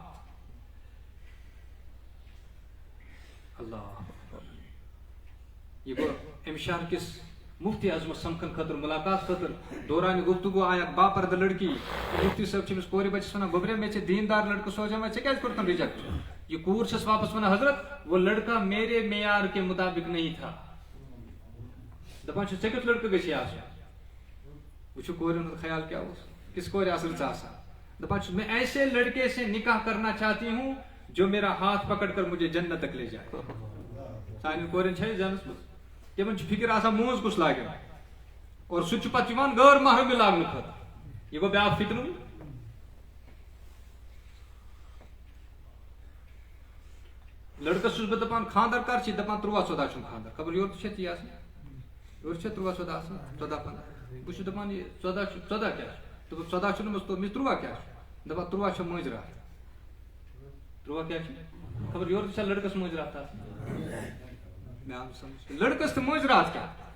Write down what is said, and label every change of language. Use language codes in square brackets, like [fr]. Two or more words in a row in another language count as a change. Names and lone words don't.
[ks] اللہ یہ گوٚو امہِ شہر کِس مفتی اعظمس سمکھن خٲطرٕ ملاقات خٲطرٕ دورانہِ گفتگو آیہِ اکھ باپردٕ لڑکی مفتی صٲب چھِ أمِس کورِ بچس ونان گوٚبرے مےٚ ژےٚ دیٖندار لڑکہٕ سوزے ژےٚ کیٛازِ کوٚرتھن رِجیکٹ یہ کوٗر چھس واپس ونان [ur] حضرت وہ لڑکا میرے معیار کے مطابق نہیں تھا [ks] دپان چھُ ژےٚ کیُتھ لڑکہٕ گژھی آسُن وٕچھو کورٮ۪ن ہُنٛد خیال کیٛاہ اوس کِژھ کورِ آسہٕ رٕژ آسان دپان چھُس [ur] میں ایسے لڑکے سے نکاح کرنا چاہتی ہوں جو میرا ہاتھ پکڑ کر مجھے جنت تک لے جائے [ks] سانٮ۪ن کورٮ۪ن چھا یہِ ذہنس منٛز تِمن چھِ فِکر آسان موز کُس لاگن اور سُہ چھُ پتہٕ یِوان غٲر محرمی لاگنہٕ خٲطرٕ یہِ گوٚو بیٛاکھ فِتنہٕ لڑکس چھُس بہٕ دپان خاندر کر چھِ دپان 13-14 چھُم خاندر خبر یورٕ تہِ چھا تی آسان یورٕ چھا 13-14 آسان 14-15 بہٕ چھُس دپان یہِ 14 کیٛاہ چھُ دوٚپُکھ 14 چھُنہٕ مےٚ 13 کیٛاہ چھُ دپان 13 چھِ مٲنٛزۍ راتھ 13 کیٛاہ چھُ خبر یورٕ تہِ چھا لڑکس مٲنٛزۍ راتھ آسان مےٚ آو سمجھ لڑکس تہٕ مٲنٛزۍ راتھ کیٛاہ